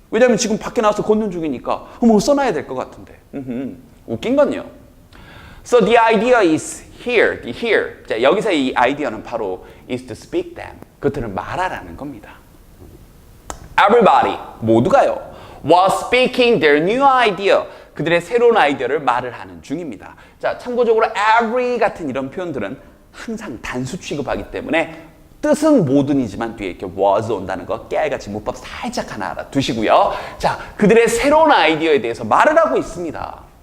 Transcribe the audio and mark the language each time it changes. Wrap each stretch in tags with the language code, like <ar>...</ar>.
<ko>왜냐하면 지금 밖에 나와서 걷는 중이니까 뭐 써놔야 될 것 같은데. 웃긴 건요.</ko> <en>So the idea is here.</en> <ko>자, 여기서 이 아이디어는 바로</ko> <en>is to speak them.</en> <ko>그것들을 말하라는 겁니다. Everybody, 모두가요.</ko> <en>was speaking their new idea.</en> <ko>그들의 새로운 아이디어를 말을 하는 중입니다. 자, 참고적으로 every 같은 이런 표현들은 항상 단수 취급하기 때문에 뜻은 모든이지만 뒤에 이렇게 was 온다는 거 깨알같이 문법 살짝 하나 알아두시고요. 자, 그들의 새로운 아이디어에 대해서 말을 하고 있습니다.</ko>